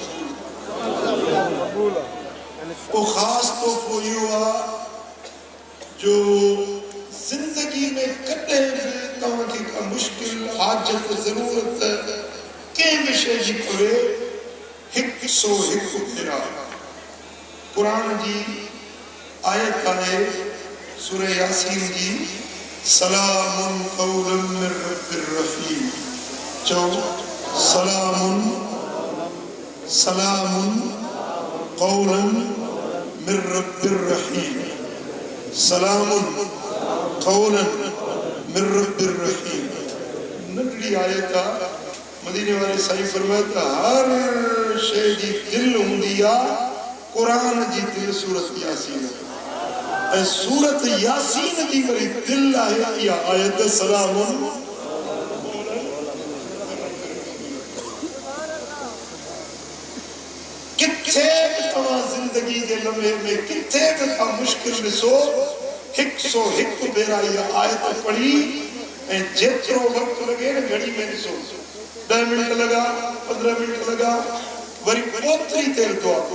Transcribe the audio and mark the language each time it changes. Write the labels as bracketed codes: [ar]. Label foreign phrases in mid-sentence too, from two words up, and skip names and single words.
[sd] वो ख़ास तोहफ़ो इहो आहे जो ज़िंदगी में कॾहिं बि तव्हांखे का मुश्किल हाजत ज़रूरत कंहिं बि शइ जी पवे 101 भेरा क़ुरान जी आयत आहे सूरह यासीन जी [ar] سلام قولا من رب رحيم [sd] चओ सलामुन [ar] قولا من رب رحيم سلام قولا من رب رحيم [sd] नंढड़ी आयत आहे मदीने वाले साईं फरमाया त हर शइ जी दिलि हूंदी आहे क़ुरान जी दिलि सूरत यासीन ऐं सूरत यासीन जी वरी दिलि आहे इहा आयत सलामुन किथे बि तव्हां ज़िंदगी जे लम्हे में किथे बि का मुश्किल ॾिसो 101 भेरा इहा आयत पढ़ी ऐं जेतिरो वक़्तु लॻे न घड़ी में ॾिसो 10 मिंट लॻा 15 मिंट लॻा वरी ओतिरी देरि दुआ